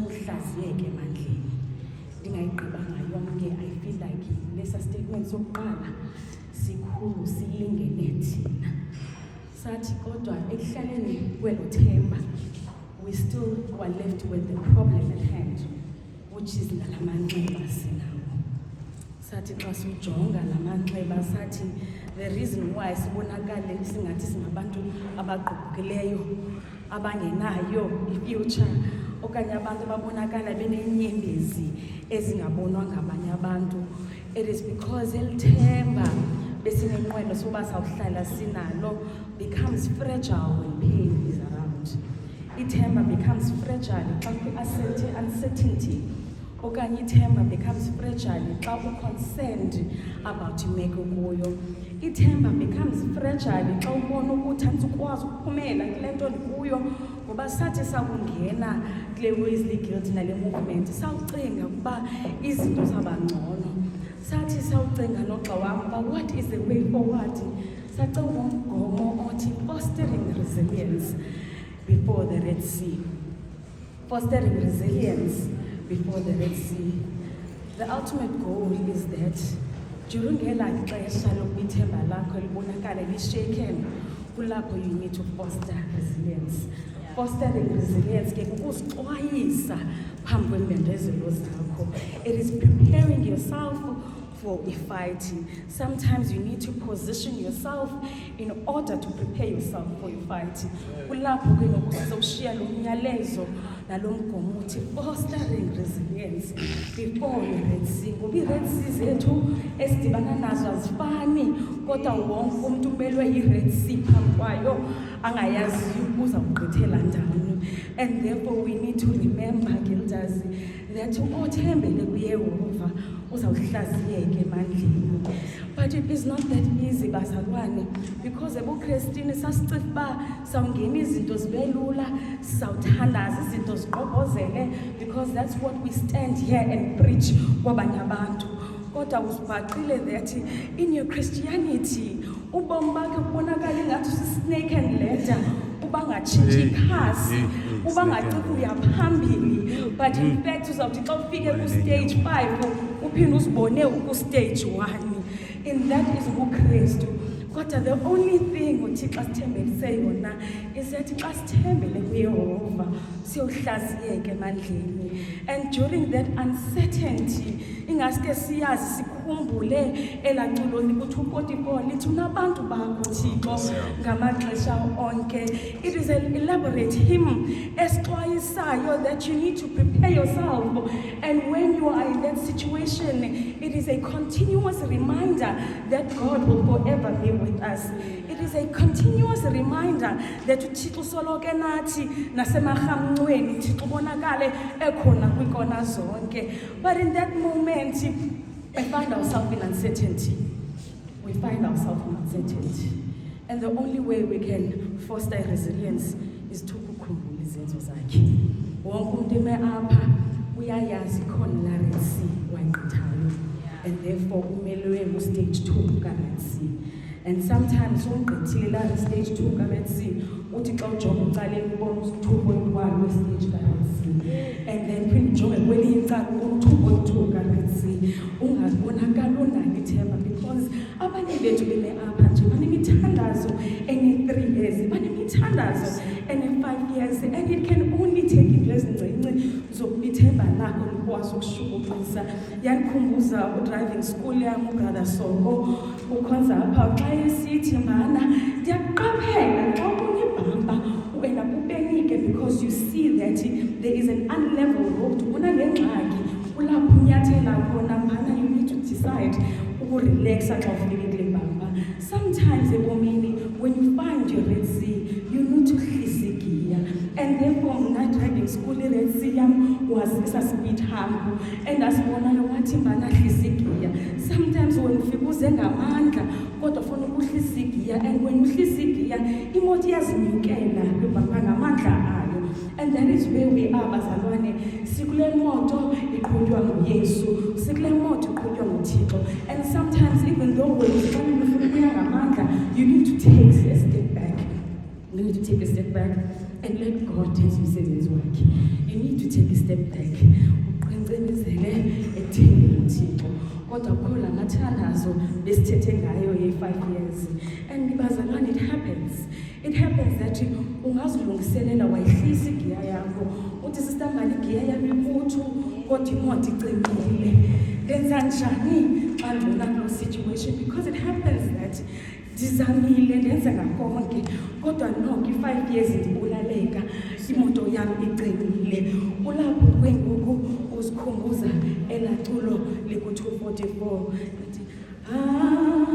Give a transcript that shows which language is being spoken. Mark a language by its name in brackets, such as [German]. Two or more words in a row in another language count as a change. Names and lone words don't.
[Xhosa] sawuhlaziyeke emandleni. Ndingayigqibanga yonke, [English] I feel like [Xhosa] lesa statement sokuqala sikhulu silingene thina. Sathi kodwa ekuhlaleni kwelo themba, [English] we still were left with the problem at hand, which is [Xhosa] nalamanxeba sinawo. Sathi xa sijonga lamanxeba, sathi [English] the reason why [Xhosa] sibonakale singathi singabantu abagqugqukileyo, abangenayo i-future, okanye abantu ababonakala beneenyembezi ezingabonwa ngabanye abantu, [English] it is because [Xhosa] elithemba besinenqwelo soba sawuhlala sinalo [English] becomes fragile when pain is around. [Xhosa] Ithemba [English] becomes fragile [Xhosa] xa uncertainty, okanye ithemba [English] becomes fragile [Xhosa] xa [English] concerned about [Xhosa] imeko kuyo. Ithemba [English] becomes fragile [Xhosa] xa ubona ukuthi andizukwazi ukuphumela kule nto ndikuyo, ngoba sathi sakungena kule Wesley Guild nale movement sawucinga ukuba izinto zabangcono. Sathi sawucinga noxa wam uba [English] what is the way forward. [Xhosa] Sacinga umgomo othi [English] fostering resilience before the Red Sea. Fostering resilience before the Red Sea. The ultimate goal is that during [Xhosa] elaa xesha lokuyithemba lakho libonakala li-shaken, kulapho [English] you need to foster resilience. Fostering resilience [Xhosa] ke kukuzixwayisa phambi kweembembezelo zakho. [English] It is preparing yourself for a fight. Sometimes you need to position yourself in order to prepare yourself for a fight. [Xhosa] Kulapho ke ngoku sizawushiya lo myalezo nalo mgomo uthi [English] fostering resilience before the Red Sea. [Xhosa] Ngoba i-Red Sea zethu esidibana nazo azifani, kodwa wonke umuntu ubelwe i-Red Sea phambi kwayo angayaziyo ukuza kugqithela ndawoni. [English] And therefore we need to remember, Guilders, that [Xhosa] othembele kuYehova uzawuhlaziyeka emandleni. [English] But it is not that easy, [Xhosa] bazalwane, because ebuKristini sasicinga uba sawungena izinto zibe lula, sawuthandaza izinto ziqobozele, [English] because that's what we stand here and preach [Xhosa] kwabanye abantu. Kodwa uzibhaqile [English] that in your Christianity [Xhosa] ubomi bakhe kubonakala ingathi usisnake and ladder, uba ngatshintshi ikhasi, uba ngacithi uya phambili, [English] but in fact [Xhosa] uzawuthi xa ufike ku-stage 5 uphinde uzibone uku-stage 1. [English] And that is [Xhosa] ubuKristu. Kodwa [English] the only thing [Xhosa] uThixo asithembelise yona [English] is that [Xhosa] xa sithembele kuYehova siyohlaziyeka emandleni. [English] And during that uncertainty, [Xhosa] ingaske siyazi sikhumbule elaculo liku-244 lithi unabantu bakho Thixo ngamaxesha onke. [English] It is an elaborate hymn esixwayisayo that you need to prepare yourself, and when you are in that situation, it is a continuous reminder that God will forever be with us. It is a continuous reminder that [Xhosa] uThixo soloke nathi nasemarhamncweni uThixo ubonakale ekhona kwikona zonke. [English] But in that moment we find ourselves in uncertainty. We find ourselves in uncertainty. And the only way we can foster resilience is to [Xhosa] kukhumbula izenzo zakhe. Wonke umuntu eme apha uyayazi khona la Red Sea wayigqithayo. [English] And therefore [Xhosa] umelwe ku-stage 2 ka-Red Sea. [English] And sometimes [Xhosa] ungqithile la stage 2 ka-Red Sea, uthi xa ujonga ucaleni ubona u-2.1 we-stage ka-Red Sea. [English] And then [Xhosa] phinde ujonge kwelinye icala ubona u-2.2 ka-Red Sea. Ungabonakali unalo ithemba, because abanye bethu beme apha nje banemithandazo ene-3 years, banemithandazo ene-5 years, [English] and it can only take into [Xhosa] ezincinci zokuba ithemba lakho likwazi ukushukuxisa. Yandikhumbuza u-driving school yam ubrother Soko ukhonza apha xa esithi mana ndiyaqaphela xa kunibhamba wena kubenike, [English] because you see that there is an unlevel road, [Xhosa] kunangengxaki kulapho unyathela khona mana. [English] You need to decide [Xhosa] ukurelaxa xa ufike kule bhamba. [English] Sometimes ebomini when you find your Red Sea, you need to [Xhosa] hlisa igiya. [English] And therefore [Xhosa] mna [English] driving school [Xhosa] i-Red Sea yam was isa-speed hump, and asibona wathi mana hlisa igiya. [English] Sometimes when [Xhosa] ufika uze ngamandla kodwa ufuna ukuhlisa igiya, [English] and when [Xhosa] uhlisa igiya imoto iyazinyukela kwibhamba ngamandla ayo. [English] And that is where we are, [Xhosa] bazalwane. Sikule moto iqhutywa nguYesu, sikule moto iqhutywa nguThixo. [English] And sometimes even though when [Xhosa] ufuna ukuya ngamandla, [English] you need to take a step back. You need to take a step back. and let God as [Xhosa] umsebenzi wakhe. [English] You need to take a step back. [Xhosa] Uqincelezele ekuthembeni uThixo. Kodwa khona ngathandazo besithethe ngayo ye5 years. [English] And bazalwane, it happens. It happens that [Xhosa] ungazilungiselela wayihlisa igiya yakho. Uthi sister ngale igiya yami inkuthu kodwa imoto icimile. Lenza njani xa ngibona lo situation? [English] Because it happens that [Xhosa] ndizamile ndenza ngakonke kodwa nonke 5 years ndibulaleka imoto yami icimile. Kulapho kwenguku uzikhumbuza elaculo liku 244 lithi